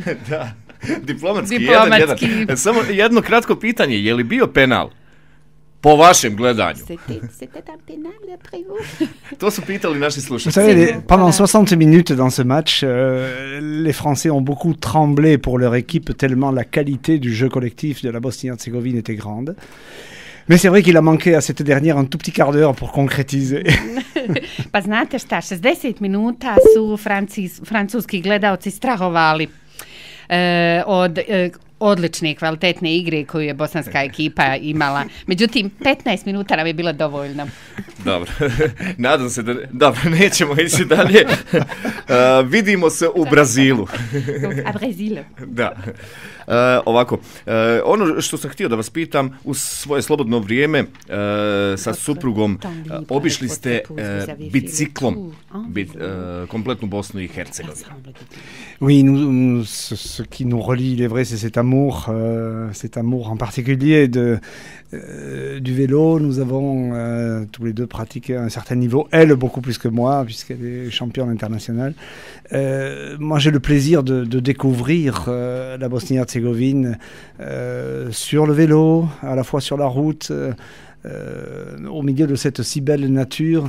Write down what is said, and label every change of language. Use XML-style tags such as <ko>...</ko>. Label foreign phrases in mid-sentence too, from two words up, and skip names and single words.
<bs>Da, diplomatski. 1-1. Samo jedno kratko pitanje, je li bio penal? Po vašem gledanju. To su pitali naši slušatelji.</bs> <fr>Vous savez, pendant 60 minutes dans ce match, les Français ont beaucoup tremblé pour leur équipe tellement la qualité du jeu collectif de la Bosnie-Herzégovine était grande. Mais c'est vrai qu'il a manqué à cette dernière un tout petit quart d'heure pour concrétiser.</fr> <bs>Pa znate šta, 60 minuta su francuski gledalci strahovali od odlične, kvalitetne igre koju je bosanska ekipa imala. Međutim, 15 minuta nam je bilo dovoljno. Dobro, nadam se da... Dobro, nećemo ići dalje. Vidimo se u Brazilu. A Brazilu. Da. Ovako, ono što sam htio da vas pitam, u svoje slobodno vrijeme sa suprugom obišli ste biciklom kompletnu Bosnu i Hercegovinu.</bs> <fr>Oui, ce qui nous relie, il est vrai, c'est cet amour en particulier du vélo. Nous avons tous les deux pratiqué à un certain niveau. Elle, beaucoup plus que moi, puisqu'elle est championne internationale. Moi, j'ai le plaisir de découvrir la Bosnie-Herzégovine sur le vélo, à la fois sur la route, au milieu de cette si belle nature.</fr>